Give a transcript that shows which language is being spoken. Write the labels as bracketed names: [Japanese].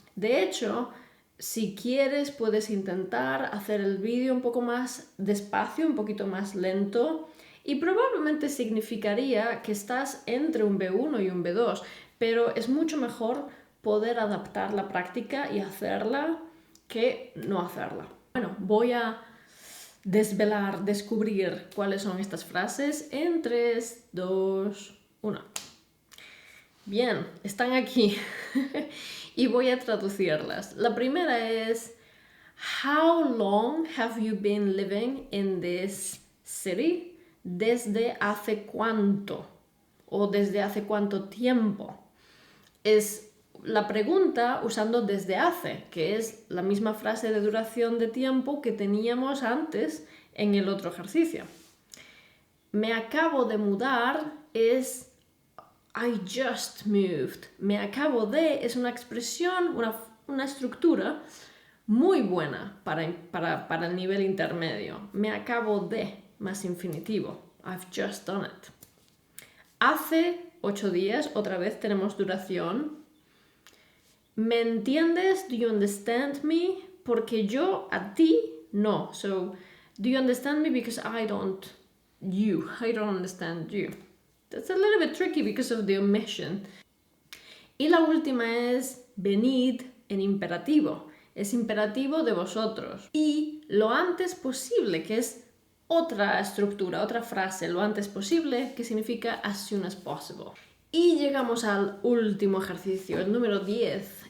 [Spanish] De hecho, si quieres puedes intentar hacer el vídeo un poco más despacio, un poquito más lento y probablemente significaría que estás entre un B1 y un B2, pero es mucho mejor poder adaptar la práctica y hacerla que no hacerla. Bueno, voy a descubrir cuáles son estas frases en 3, 2, 1. Bien, están aquí y voy a traducirlas. La primera es [English] How long have you been living in this city? [Spanish] ¿Desde hace cuánto? O ¿desde hace cuánto tiempo? Es la pregunta usando desde hace, que es la misma frase de duración de tiempo que teníamos antes en el otro ejercicio. Me acabo de mudar es [English] I just moved. [Spanish] Me acabo de es una expresión, una estructura muy buena para el nivel intermedio. Me acabo de más infinitivo. [English] I've just done it. [Spanish] Hace 8 días, otra vez tenemos duración. ¿Me entiendes? [English] Do you understand me? [Spanish] Porque yo a ti no. [English] So, do you understand me? Because I don't understand you. That's a little bit tricky because of the omission. [Spanish] Y la última es venid en imperativo. Es imperativo de vosotros. Y lo antes posible, que es otra estructura, otra frase, lo antes posible, que significa [English] as soon as possible. [Spanish] Y llegamos al último ejercicio, el número 10.